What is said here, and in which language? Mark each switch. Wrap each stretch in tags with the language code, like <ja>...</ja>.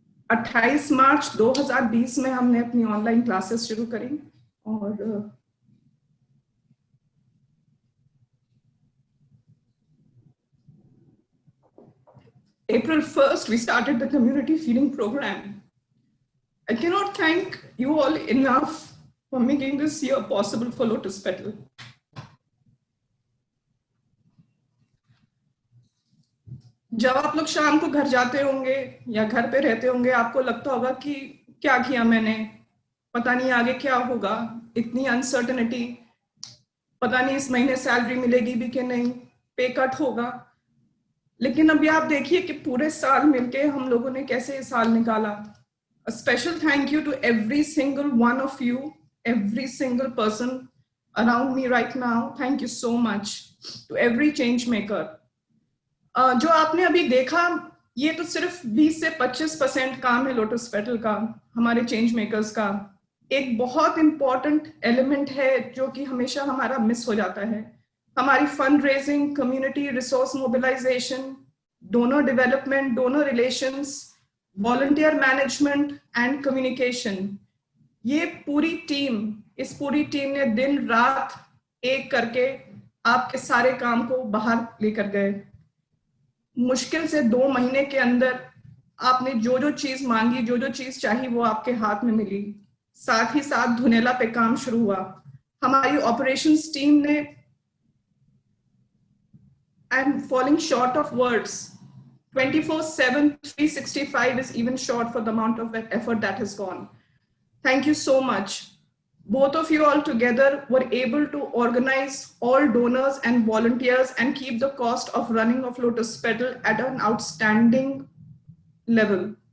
<hi>28 मार्च 2020 में हमने अपनी ऑनलाइन क्लासेस शुरू करी और</hi> <en>April 1st, we started the community feeding program. I cannot thank you all enough for making this year possible for Lotus Petal.</en> <hi>जब आप लोग शाम को घर जाते होंगे या घर पे रहते होंगे, आपको लगता होगा कि क्या किया मैंने, पता नहीं आगे क्या होगा, इतनी अनसर्टेनिटी, पता नहीं इस महीने सैलरी मिलेगी भी कि नहीं, पे कट होगा। लेकिन अभी आप देखिए कि पूरे साल मिलके हम लोगों ने कैसे ये साल निकाला।</hi> <en>A special thank you to every single one of you, every single person around me right now. Thank you so much to every change maker.</en> <hi>जो आपने अभी देखा, ये तो सिर्फ 20 से 25% काम है लोटस पेटल का, हमारे चेंज मेकर्स का। एक बहुत इंपॉर्टेंट एलिमेंट है जो कि हमेशा हमारा मिस हो जाता है, हमारी fund raising, community resource mobilisation, donor development, donor relations, volunteer management and communication. ये पूरी टीम, इस पूरी टीम ने दिन रात एक करके आपके सारे काम को बाहर लेकर गए। मुश्किल से 2 महीने के अंदर आपने जो जो चीज मांगी, जो जो चीज चाहिए, वो आपके हाथ में मिली। साथ ही साथ धुनेला पे काम शुरू हुआ। हमारी ऑपरेशंस टीम ने,</hi> <en>I am falling short of words, 24/7, 365 is even short for the amount of effort that has gone. Thank you so much. Both of you all together were able to organize all donors and volunteers and keep the cost of running of Lotus Petal at an outstanding level.</en>